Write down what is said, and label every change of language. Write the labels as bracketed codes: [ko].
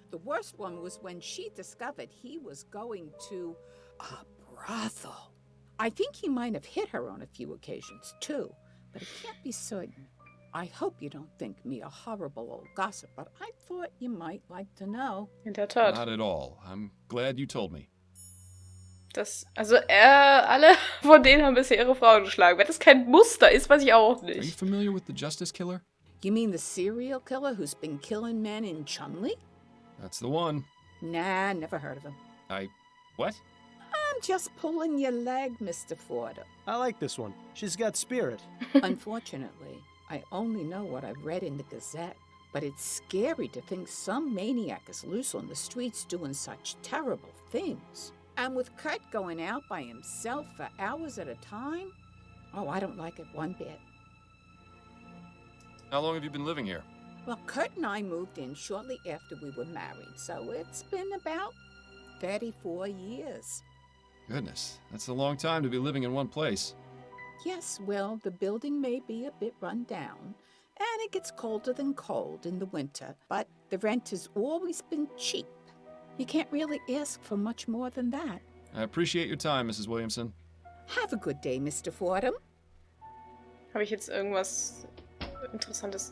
[en] The worst one was when she discovered he was going to a brothel. I think he might have hit her on a few occasions, too, but I can't be certain. I hope you don't think me a horrible old gossip, but I thought you might like to know. [de] In der Tat. [en] Not at all. I'm glad you told me. [de] Also alle von denen haben bisher ihre Frauen geschlagen. Wenn das kein Muster ist, weiß ich auch [en] Are you [de] nicht. [en] familiar with the Justice Killer? You mean the serial killer who's been killing men in Chumley? That's the one. Nah, never heard of him. What? I'm just pulling your leg, Mr. Fordham. I like this one. She's got spirit. Unfortunately, I only know what I've read in the Gazette, but it's scary to think some maniac is loose on the streets doing such terrible things. And with Kurt going out by himself for hours at a time? Oh, I don't like it one bit. How long have you been living here? Well, Kurt and I moved in shortly after we were married, so it's been about 34 years. Goodness, that's a long time to be living in one place. Yes, well, the building may be a bit run down, and it gets colder than cold in the winter, but the rent has always been cheap. You can't really ask for much more than that. I appreciate your time, Mrs. Williamson. Have a good day, Mr. Fordham. [de] Habe ich jetzt irgendwas Interessantes